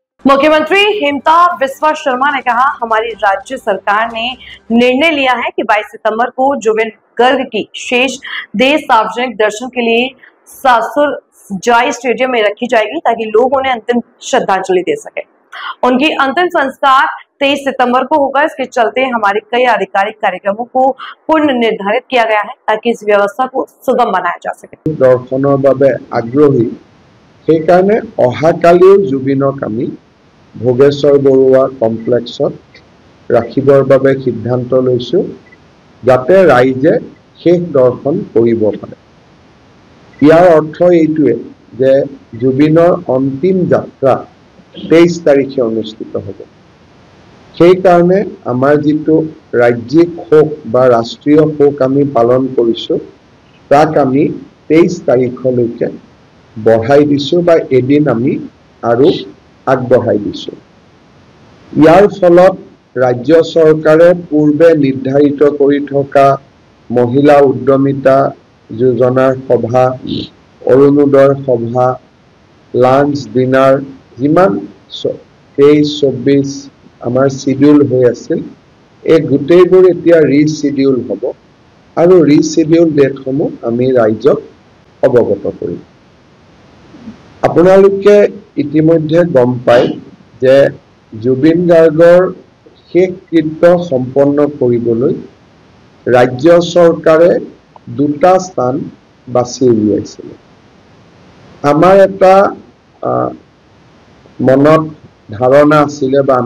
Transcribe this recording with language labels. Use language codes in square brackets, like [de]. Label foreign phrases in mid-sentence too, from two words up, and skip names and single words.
[hi] मुख्यमंत्री हेमंता बिस्वा शर्मा ने कहा, हमारी राज्य सरकार ने निर्णय लिया है कि 22 सितंबर को जुबिन गर्ग की शेष देह सार्वजनिक दर्शन के लिए सासुर जाई स्टेडियम में रखी जाएगी ताकि लोग उन्हें अंतिम श्रद्धांजलि दे सके। उनकी अंतिम संस्कार 23 सितंबर को होगा। इसके चलते हमारे कई आधिकारिक कार्यक्रमों को पूर्ण निर्धारित किया गया है ताकि इस व्यवस्था को सुगम बनाया जा सके। [as] দৰ্শনৰ বাবে আগ্ৰহী সেইকাৰণে অহাকালিও জুবিনক আমি ভোগেশ্বৰ বৰুৱা কমপ্লেক্সত ৰাখিবৰ বাবে সিদ্ধান্ত লৈছোঁ যাতে ৰাইজে শেষ দৰ্শন কৰিব পাৰে। ইয়াৰ অৰ্থ এইটোৱে যে জুবিনৰ অন্তিম যাত্ৰা 23 তাৰিখে অনুষ্ঠিত হ'ব। সেইকাৰণে আমাৰ যিটো ৰাজ্যিক শোক বা ৰাষ্ট্ৰীয় শোক আমি পালন কৰিছোঁ তাক আমি 23 তাৰিখলৈকে বঢ়াই দিছোঁ বা এদিন আমি আৰু আগবঢ়াই দিছোঁ। যাৰ ফলত ৰাজ্য চৰকাৰে পূৰ্বে নিৰ্ধাৰিত কৰি থকা মহিলা উদ্যমিতা যোজনাৰ সভা, অৰুণোদয় সভা, [en] launch dinner [as] যিমান 23-24 আমাৰ শ্বিডিউল হয় আছিল এই গুটেইবোৰ এতিয়া ৰিশ্বিডিউল হ'ব আৰু [en] reschedule date [as] সমূহ আমি ৰাইজক অৱগত কৰিম। আপোনালোকে ইতিমধ্যে গম পায় যে জুবিন গাৰ্গৰ শেষ কৃত্য সম্পন্ন কৰিবলৈ ৰাজ্য চৰকাৰে দুটা স্থান বাছি উলিয়াইছিল। আমাৰ এটা মনত ধাৰণা আছিল বা